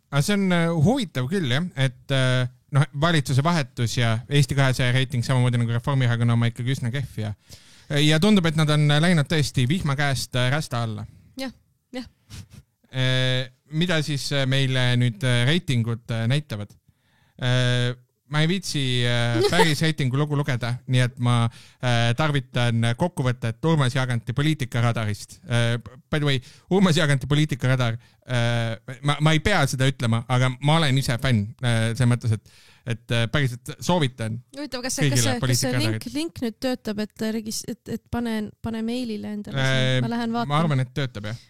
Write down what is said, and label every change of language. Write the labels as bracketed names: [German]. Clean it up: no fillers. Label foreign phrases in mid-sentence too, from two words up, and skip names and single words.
[Estonian] Aga see on huvitav küll, jah, et valitsuse vahetus ja Eesti 200 reiting samamoodi nagu Reformierakonna oma ikkagi üsna kehv ja tundub, et nad on läinud tõesti vihma käest Rästa alla. Jah. Mida siis meile nüüd reitingud näitavad? Ma ei viitsi päris reitingu lugu lugeda, nii et ma tarvitan kokkuvõtet Urmas Jaaganti poliitikaradarist. [English] By the way, [Estonian] Urmas Jaaganti poliitikaradar, ma ei pea seda ütlema, aga ma olen ise fänn, see mõttes, et päriselt soovitan. Huvitav, kas see link nüüd töötab, et pane meilile endale? Ma lähen vaatan. Ma arvan, et töötab, jah.